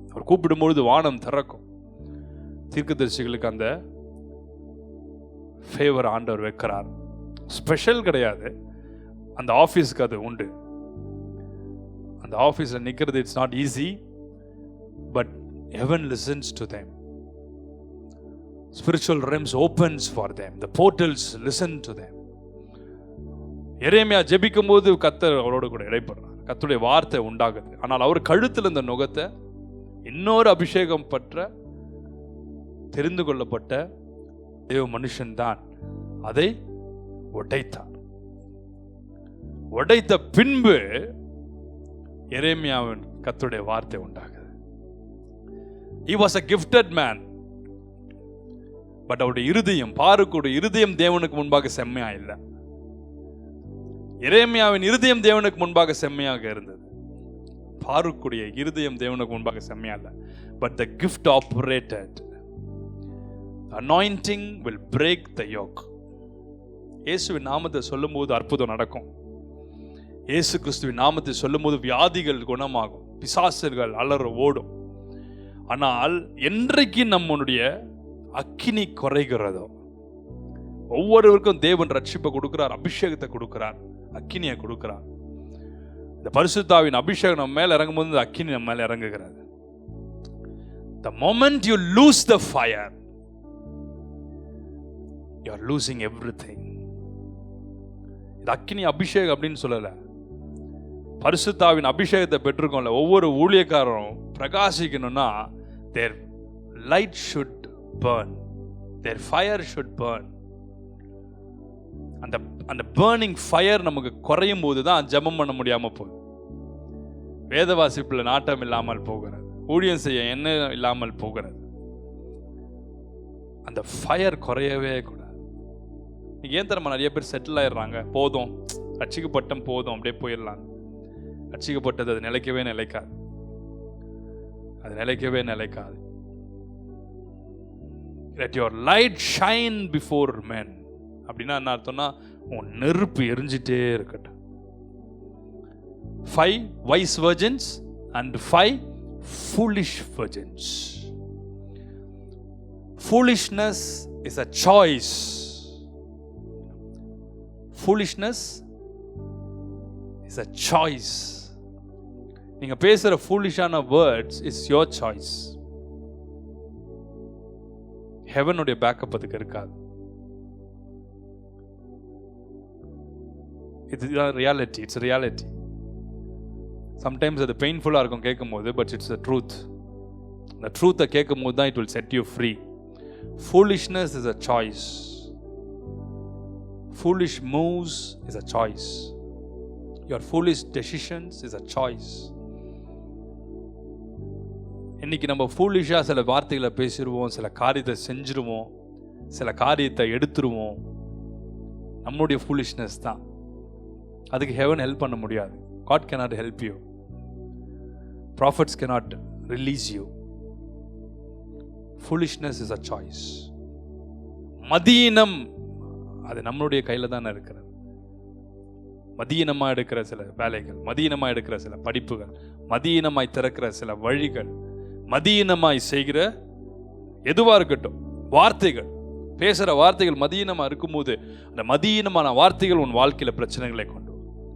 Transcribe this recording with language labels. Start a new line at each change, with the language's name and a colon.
Tamil: அவர் கூப்பிடும்பொழுது வானம் திறக்கும். தீர்க்கதரிசிகளுக்கு அந்த ஃபேவர் ஆண்டவர் வைக்கிறார். ஸ்பெஷல் கிடையாது, அந்த ஆஃபீஸ்க்கு அது உண்டு. அந்த ஆஃபீஸில் நிற்கிறது
English: It's not easy, but heaven listens to them. Spiritual realms opens for them. The portals listen to them.
Tamil: எரேமியா ஜெபிக்கும் போது கர்த்தர் அவரோடு கூட இடைப்படுறார். கர்த்தருடைய வார்த்தை உண்டாகுது. ஆனால் அவர் கழுத்தில் இந்த நுகத்தை இன்னொரு அபிஷேகம் பெற்ற தெரிந்து கொள்ளப்பட்ட தேவ மனுஷன் தான் அதை உடைத்தார். உடைத்த பின்பு எரேமியாவின் கர்த்தருடைய வார்த்தை உண்டாகுது.
English: He was a gifted man.
Tamil: But அவருடைய இருதயம், பாருக்குடைய இருதயம் தேவனுக்கு முன்பாக செம்மையா இல்லை. எரேமியாவின் இருதயம் தேவனுக்கு முன்பாக செம்மையாக இருந்தது. பாருக்குடைய இருதயம் தேவனுக்கு முன்பாக செம்மையா இல்லை.
English: But the gift operated. Anointing will break the yoke.
Tamil: இயேசுவின் நாமத்தை சொல்லும்போது அற்புதம் நடக்கும். இயேசு கிறிஸ்துவின் நாமத்தை சொல்லும்போது வியாதிகள் குணமாகும், பிசாசுகள் அலற ஓடும். ஆனால் என்றைக்கு நம்மளுடைய அக்கினி குறைகிறதோ, ஒவ்வொருவருக்கும் தேவன் ரட்சிப்பை கொடுக்கிறார், அபிஷேகத்தை கொடுக்கிறார், அக்கினியை கொடுக்கிறார். இந்த பரிசுத்தாவின் அபிஷேகம் நம்ம மேல இறங்கும் போது இந்த அக்கினி நம்ம மேல இறங்குகிறது.
English: The moment you lose the fire, you are losing everything.
Tamil: இது அக்கினி அபிஷேகம் அப்படின்னு சொல்லல, பரிசுத்தாவின் அபிஷேகத்தை பெற்றிருக்கோம்ல. ஒவ்வொரு ஊழியக்காரரும் பிரகாசிக்கணும்னா
English: their light should burn, their fire should burn.
Tamil: அந்த burning fire நமக்கு குறையும் போது தான் ஜெபம் பண்ண முடியாம போகுது, வேத வாசிப்புல நாட்டம் இல்லாமல் போகிறது, ஊழியம் செய்ய எண்ணம் இல்லாமல் போகிறது. அந்த ஃபயர் குறையவே கூடாது. ஏன் தரமா நிறைய பேர் செட்டில் ஆயிடுறாங்க, போதும் ரட்சிக்கப்பட்டம் போதும் அப்படியே போயிடலாம். ரட்சிக்கப்பட்டது அது நிலைக்கவே நிலைக்காது, அது நிலைக்கவே நிலைக்காது.
English: let your light shine before men.
Tamil: அப்படின்னா என்ன அர்த்தம்னா உன் நெருப்பு எரிஞ்சிட்டே இருக்கட்டும்.
English: 5 wise virgins and 5 foolish virgins. Foolishness is a choice. Foolishness is a choice.
Tamil: நீங்க பேசுற
English: foolishana words is your choice.
Tamil: heaven உடைய பேக்கப் அதுக்கு இருக்காது. இது ரியாலிட்டி.
English: It's reality.
Tamil: சம்டைம்ஸ் அது பெயின்ஃபுல்லாக இருக்கும் கேட்கும் போது,
English: But it's the truth.
Tamil: அந்த ட்ரூத்தை கேட்கும் போது தான்
English: It will set you free. Foolishness is a choice. foolish moves is a choice. Your foolish decisions is a choice.
Tamil: இன்னைக்கு நம்ம ஃபூலிஷா சில வார்த்தைகளை பேசிடுவோம், சில காரியத்தை செஞ்சிருவோம், சில காரியத்தை எடுத்துருவோம். நம்முடைய ஃபூலிஷ்னஸ் தான். அதுக்கு ஹெவன் ஹெல்ப் பண்ண முடியாது.
English: God cannot help you. Prophets cannot release you. Foolishness is a choice.
Tamil: மதீனம் அது நம்மளுடைய கையில தானே இருக்கிறது. மதீனமா எடுக்கிற சில வேலைகள், மதீனமா எடுக்கிற சில படிப்புகள், மதீனமாய் திறக்கிற சில வழிகள், மதீனமாய் செய்கிற எதுவா இருக்கட்டும், வார்த்தைகள், பேசுற வார்த்தைகள் மதீனமா இருக்கும்போது அந்த மதீனமான வார்த்தைகள் உன் வாழ்க்கையில பிரச்சனைகளை கொண்டு வரும்.